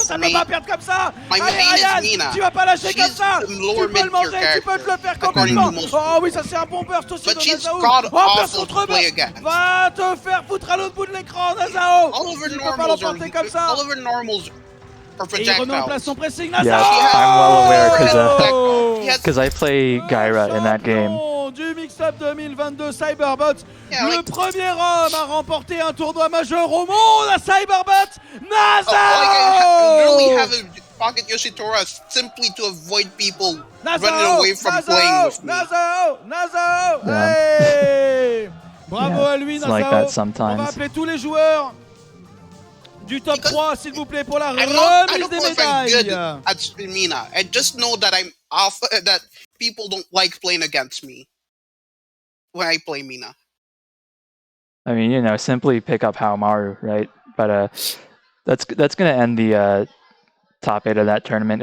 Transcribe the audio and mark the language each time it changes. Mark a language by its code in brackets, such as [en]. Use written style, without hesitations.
[fr] Ça ne peut pas perdre comme ça. Allez Ryan, tu vas pas lâcher comme ça. Tu peux le manger, tu peux te le faire complètement. Oh oui, ça c'est un bon burst aussi de Nazao. Oh, burst contre burst. Va te faire foutre à l'autre bout de l'écran, Nazao. Tu peux pas l'emporter comme ça. Et il remet en place son pressing, Nazao. [en] Yeah, I'm well aware because I play Gaira in that game. [fr] Du Mixup 2022 Cyberbots, le premier homme à remporter un tournoi majeur au monde à Cyberbots, Nazao. [en] I literally have a pocket Yoshitora simply to avoid people running away from playing with me. [fr] Nazao, hey. Bravo à lui, Nazao. [en] Like that sometimes. [fr] On va appeler tous les joueurs du top 3, s'il vous plaît, pour la remise des médailles. [en] At Mina, I just know that I'm off. That people don't like playing against me when I play Mina. I mean, you know, simply pick up Haomaru, right? But that's gonna end the top 8 of that tournament.